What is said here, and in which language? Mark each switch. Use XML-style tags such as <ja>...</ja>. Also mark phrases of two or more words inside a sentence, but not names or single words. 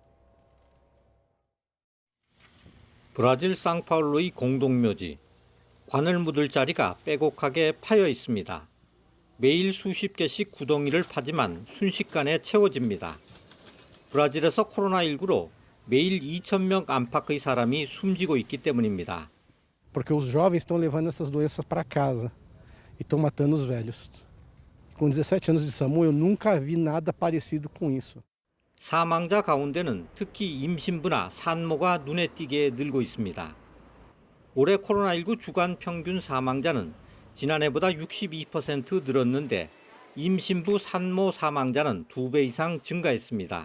<ko>브라질 상파울루의 공동묘지, 관을 묻을 자리가 빼곡하게 파여 있습니다. 매일 수십 개씩 구덩이를 파지만 순식간에 채워집니다. 브라질에서 코로나19로 매일 2,000명 안팎의 사람이 숨지고 있기 때문입니다.</ko> <pt>Porque os jovens estão levando essas doenças para casa e estão matando os velhos. Com 17 anos de SAMU, eu nunca vi nada parecido com isso.</pt> <ko>사망자 가운데는 특히 임신부나 산모가 눈에 띄게 늘고 있습니다. 올해 코로나19 주간 평균 사망자는 지난해보다 62% 늘었는데 임신부 산모 사망자는 2배 이상 증가했습니다.</ko>